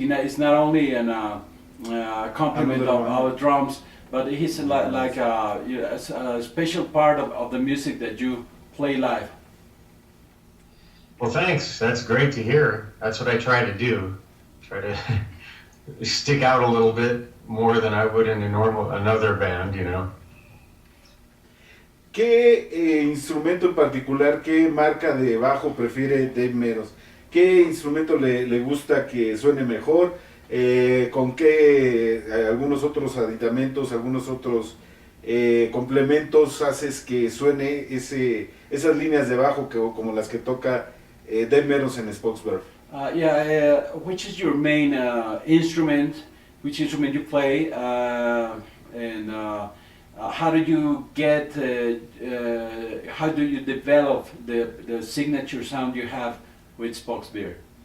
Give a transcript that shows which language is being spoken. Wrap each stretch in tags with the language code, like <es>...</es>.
<en>It's not only an accompaniment of our drums, but he's like a special part of the music that you play live. Well, thanks. That's great to hear. That's what I try to do. Try to stick out a little bit more than I would in another band, you know.</en> <es>¿Qué instrumento en particular, qué marca de bajo prefiere Dave Meros? ¿Qué instrumento le gusta que suene mejor? ¿Con qué algunos otros aditamentos, algunos otros complementos haces que suene esas líneas de bajo como las que toca Dave Meros en Spock's Bird?</es> <en>Which is your main instrument? Which instrument you play? And how do you get? How do you develop the signature sound you have with Spock's Bird?</en>